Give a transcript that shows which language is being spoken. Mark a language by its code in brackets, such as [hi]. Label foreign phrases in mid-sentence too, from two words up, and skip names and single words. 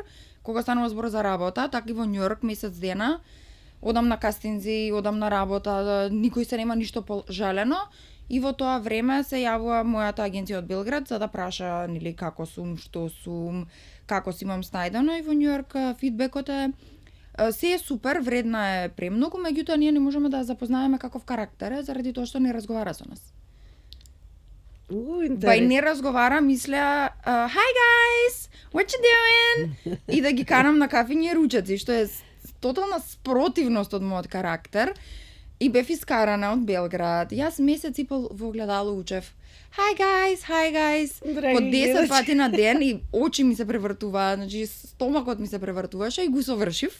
[mk] Кога станува збор за работа, така и во Њујорк месец дена, одам на кастинзи, одам на работа, никој се нема ништо пожалено и во тоа време се јавува мојата агенција од Белград за да праша нели како сум, што сум, како си имам снајдено и во Њујорк фидбекот е се е супер, вредна е премногу, меѓутоа ние не можеме да запознаеме каков карактер е заради тоа што не разговара со нас. Бај не разговара, мисля, [en] hi guys, what you doing? [mk] И да ги канам на кафење ручаци, што е тотална спротивност од мојот карактер. И бев искарана од Белград. Јас месец и пол во огледало учев. [en] Hi guys. [mk] По 10 пати на ден и очи ми се превртуваат, значи стомакот ми се превртуваше и го совршив.